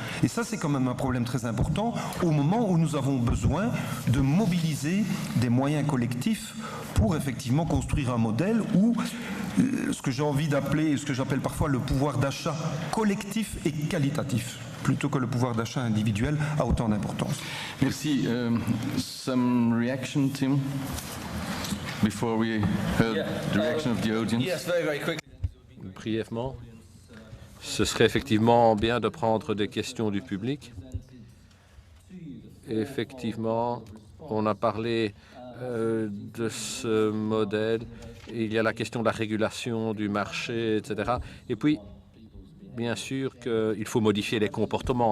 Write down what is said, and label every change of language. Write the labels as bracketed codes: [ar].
[fr] Et ça, c'est quand même un problème très important au moment où nous avons besoin de mobiliser des moyens collectifs pour effectivement construire un modèle où ce que j'ai envie d'appeler, ce que j'appelle parfois le pouvoir d'achat collectif et qualitatif, plutôt que le pouvoir d'achat individuel, a autant d'importance. Merci. [en] Some reaction, Tim? Before we heard the reaction of the audience. Yes, very quickly. [fr] Brièvement, ce serait effectivement bien de prendre des questions du public. Effectivement, on a parlé de ce modèle. Il y a la question de la régulation du marché, etc. Et puis, bien sûr qu'il faut modifier les comportements.